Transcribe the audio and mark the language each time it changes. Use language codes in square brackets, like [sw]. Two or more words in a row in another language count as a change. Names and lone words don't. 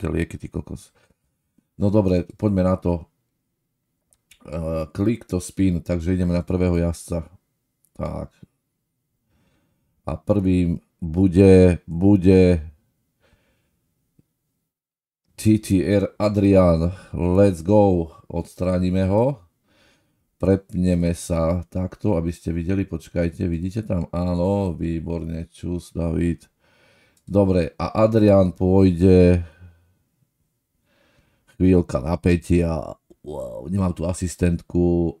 [sk] lieky, ty kokos. No dobre, poďme na to. [en] Click to spin, [sk] takže ideme na prvého jazdca. Tak. A prvým bude TTR Adrian. [en] Let's go. [sk] Odstránime ho. Prepneme sa takto, aby ste videli. Počkajte, vidíte tam? Áno, výborne. Čus, David. Dobre, a Adrian pôjde. Chvíľka napätia. Wow, nemám tu asistentku.